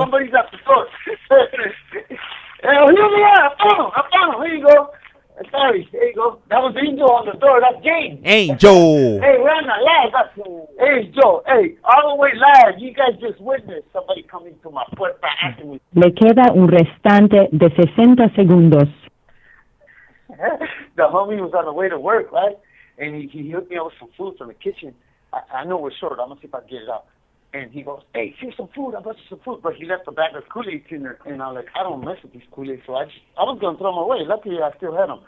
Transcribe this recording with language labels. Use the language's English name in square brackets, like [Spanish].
[English] somebody's at the door. Here they are. I found them. Here you go. Sorry, there you go. That was Angel on the door. That's James. Angel. Hey, we're on the live. Hey, Joe. Hey, all the way live. You guys just witnessed somebody coming to my puerta asking me. [Spanish] Le queda un restante de 60 segundos. [English] The homie was on the way to work, right? And he hooked me up with some food from the kitchen. I know we're short. I'm going to see if I can get it out. And he goes, "Hey, here's some food. I brought you some food." But he left a bag of Kool-Aid in there. And I'm like, I don't mess with these Kool-Aid. So I was going to throw them away. Luckily, I still had them.